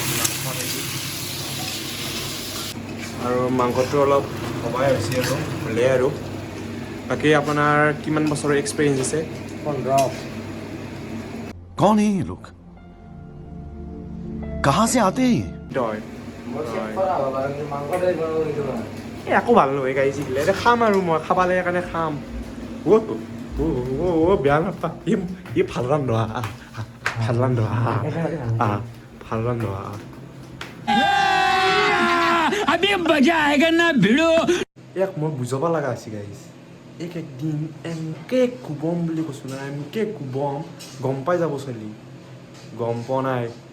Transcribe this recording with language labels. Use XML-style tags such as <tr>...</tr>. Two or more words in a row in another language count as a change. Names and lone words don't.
<as>আৰু মাংসটো অলপ ভবাই হৈছে আৰু ভালেই আৰু বাকী আপোনাৰ কিমান বছৰৰ এক্সপিৰিয়েঞ্চ আছে 15</as> <hi>कौन है ये लोग कहाँ से आते हैं</hi> <as>একো ভাল নহয় গাড়ী শিকিলে এতিয়া খাম আৰু মই খাবালে কাৰণে খাম বেয়া নাপা ই ভাল ৰান্ধোৱা ভাল ৰান্ধোৱা ভাল ৰান্ধোৱা ইয়াক মই বুজাব লগা আছে গাইজ এক একদিন এনকে কোবম বুলি কৈছোঁ না এনকে কোবম গম পাই যাব চলি গম পোৱা নাই</as>